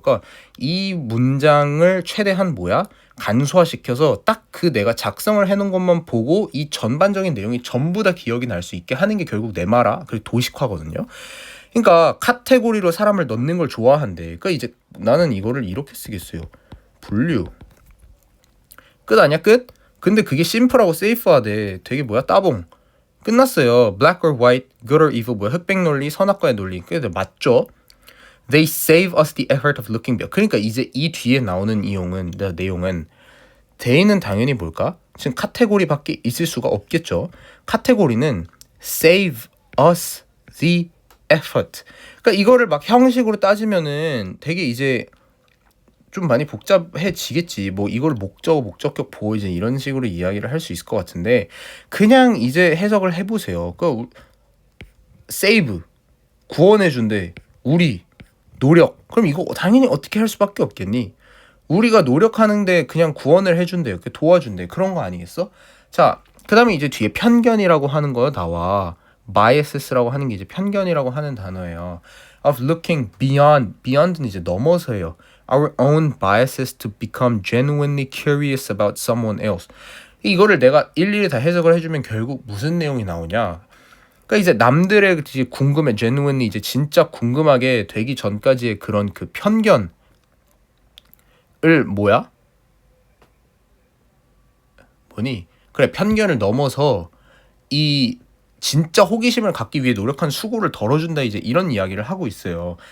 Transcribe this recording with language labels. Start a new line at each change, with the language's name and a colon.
Korean: 그러니까 이 문장을 최대한 간소화시켜서 딱 그 내가 작성을 해놓은 것만 보고 이 전반적인 내용이 전부 다 기억이 날 수 있게 하는 게 결국 네마라, 그리고 도식화거든요. 그러니까 카테고리로 사람을 넣는 걸 좋아한대. 그러니까 이제 나는 이거를 이렇게 쓰겠어요. 분류. 끝 아니야? 끝? 근데 그게 심플하고 세이프하대. 되게 따봉. 끝났어요.
English: Black or white, good or evil,
Korean: 흑백 논리, 선악과의 논리. 그게 맞죠?
English: They save us the effort of looking back.
Korean: 그러니까 이제 이 뒤에 나오는 내용은 they는 당연히 뭘까? 지금 카테고리밖에 있을 수가 없겠죠. 카테고리는
English: save us the effort.
Korean: 그러니까 이거를 막 형식으로 따지면은 되게 이제 좀 많이 복잡해지겠지. 이걸 목적격 보호 이제 이런 식으로 이야기를 할 수 있을 것 같은데, 그냥 이제 해석을 해보세요. save, 구원해준대. 우리, 노력. 그럼 이거 당연히 어떻게 할 수밖에 없겠니? 우리가 노력하는데 그냥 구원을 해준대. 이렇게 도와준대. 그런 거 아니겠어? 자, 그 다음에 이제 뒤에 편견이라고 하는 거 나와. biases라고 하는 게 이제 편견이라고 하는 단어예요.
English: of looking beyond
Korean: 는 이제 넘어서예요.
English: our own biases to become genuinely curious about someone else.
Korean: 이거를 내가 일일이 다 해석을 해주면 결국 무슨 내용이 나오냐? 그러니까 이제 남들의 이제 genuinely 이제 진짜 궁금하게 되기 전까지의 그런 그 편견을 그래, 편견을 넘어서 이 진짜 호기심을 갖기 위해 노력한 수고를 덜어준다, 이제 이런 이야기를 하고 있어요.